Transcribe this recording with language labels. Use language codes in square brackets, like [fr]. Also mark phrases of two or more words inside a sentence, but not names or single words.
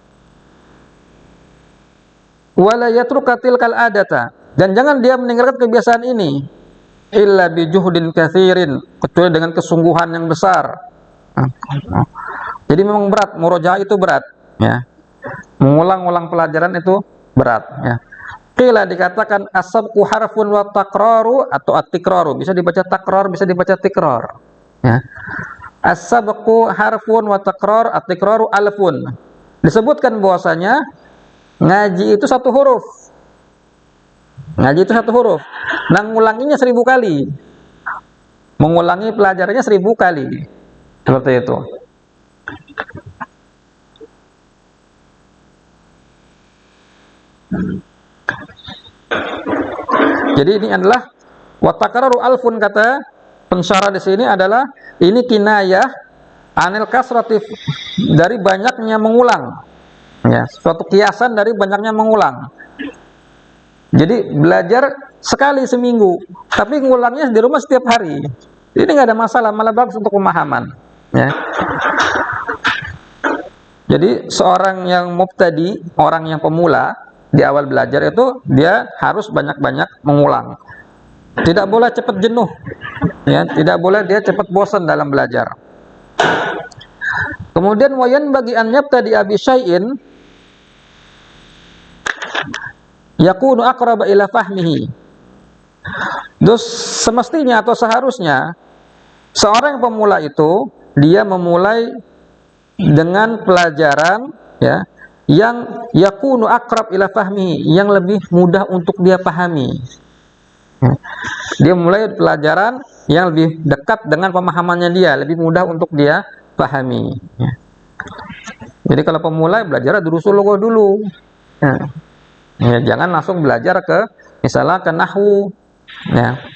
[ar] ولا يترك هذه العادة, [id] dan jangan dia meninggalkan kebiasaan ini [ar] إلا بجهد كثير, [id] kecuali dengan kesungguhan yang besar. Jadi memang berat, murojaah itu berat, ya. Mengulang-ulang pelajaran itu berat, ya. Qila dikatakan [ar] السبق حرف والتكرار [id] atau at-tikraru, bisa dibaca takrar, bisa dibaca tikrar, ya. [ar] السبق حرف والتكرار، التكرار ألف. [id] Disebutkan bahwasanya ngaji itu satu huruf. Ngaji itu satu huruf. Nah, ngulanginya 1000 kali. Mengulangi pelajarannya 1000 kali. Seperti itu. Jadi ini adalah [ar] والتكرار ألف, [id] kata pensyarah di sini adalah ini [ar] كناية عن الكثرة, [id] dari banyaknya mengulang. Ya, suatu kiasan dari banyaknya mengulang. Jadi belajar sekali seminggu, tapi ngulangnya di rumah setiap hari. Ini nggak ada masalah, malah bagus untuk pemahaman. Ya. Jadi seorang yang mubtadi, orang yang pemula di awal belajar itu dia harus banyak-banyak mengulang. Tidak boleh cepat jenuh, ya. Tidak boleh dia cepat bosan dalam belajar. [ar] Kemudian وينبغي أن يبتدئ بشيء يكون أقرب إلى فهمه. [id] Terus semestinya atau seharusnya seorang pemula itu dia memulai dengan pelajaran, ya, yang [ar] يكون أقرب إلى فهمه, [id] yang lebih mudah untuk dia pahami. Dia mulai pelajaran yang lebih dekat dengan pemahamannya dia, lebih mudah untuk dia pahami. Jadi kalau pemula belajar [ar] دروس اللغة [id] dulu. Ya, jangan langsung belajar ke misalnya ke nahwu, ya.